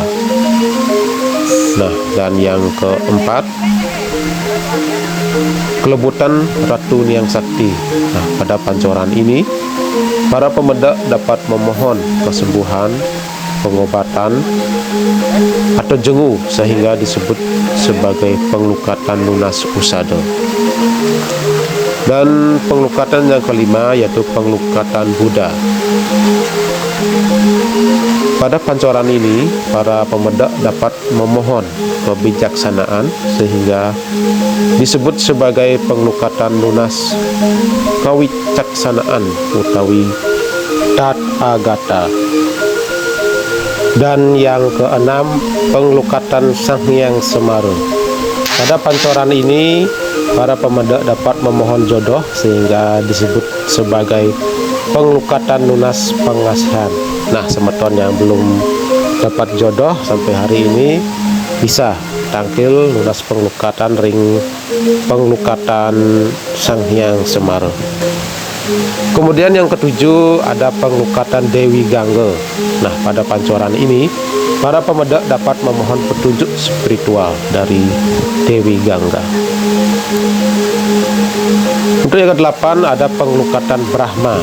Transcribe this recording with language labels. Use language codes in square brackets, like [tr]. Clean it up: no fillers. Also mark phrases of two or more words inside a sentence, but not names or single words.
[id] Nah, dan yang keempat, Kelebutan Ratu Niang Sakti. Nah, pada pancoran ini para pemedak dapat memohon kesembuhan, pengobatan atau jengu, sehingga disebut sebagai pengelukatan lunas usada. Dan pengelukatan yang kelima yaitu pengelukatan Buddha. Pada pancoran ini, para pemedak dapat memohon kebijaksanaan sehingga disebut sebagai penglukatan lunas kawicaksanaan utawi tat agata. Dan yang keenam, penglukatan Sang Hyang Semara. Pada pancoran ini, para pemedak dapat memohon jodoh sehingga disebut sebagai penglukatan lunas pengasihan. Nah, semeton yang belum dapat jodoh sampai hari ini bisa [ban] tangkil lunas penglukatan ring [id] penglukatan Sang Hyang Semara. Kemudian yang ketujuh ada penglukatan Dewi Gangga. Nah, pada pancoran ini para pemedak dapat memohon petunjuk spiritual dari Dewi Gangga. Untuk yang ke-8 ada penglukatan Brahma.